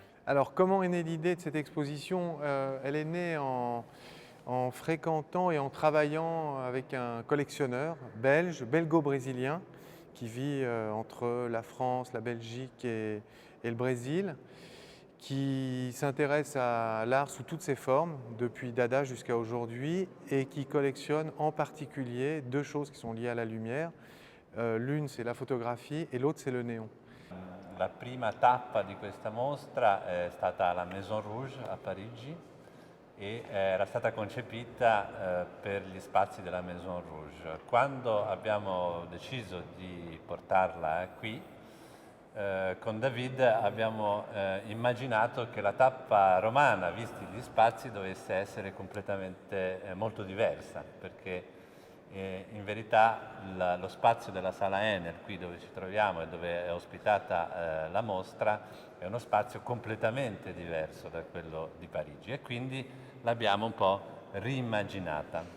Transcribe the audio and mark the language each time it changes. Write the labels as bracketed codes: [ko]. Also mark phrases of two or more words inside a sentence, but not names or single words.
[fr] Alors, comment est née l'idée de cette exposition? Elle est née en fréquentant et en travaillant avec un collectionneur belge, belgo-brésilien, qui vit entre la France, la Belgique et le Brésil, qui s'intéresse à l'art sous toutes ses formes, depuis Dada jusqu'à aujourd'hui, et qui collectionne en particulier deux choses qui sont liées à la lumière. L'une, c'est la photographie et l'autre, c'est le néon. [it] La prima tappa di questa mostra è stata alla Maison Rouge a Parigi e era stata concepita per gli spazi della Maison Rouge. Quando abbiamo deciso di portarla qui, con David abbiamo immaginato che la tappa romana, visti gli spazi, dovesse essere completamente molto diversa, perché in verità lo spazio della Sala Enel, qui dove ci troviamo e dove è ospitata la mostra, è uno spazio completamente diverso da quello di Parigi e quindi l'abbiamo un po' riimmaginata.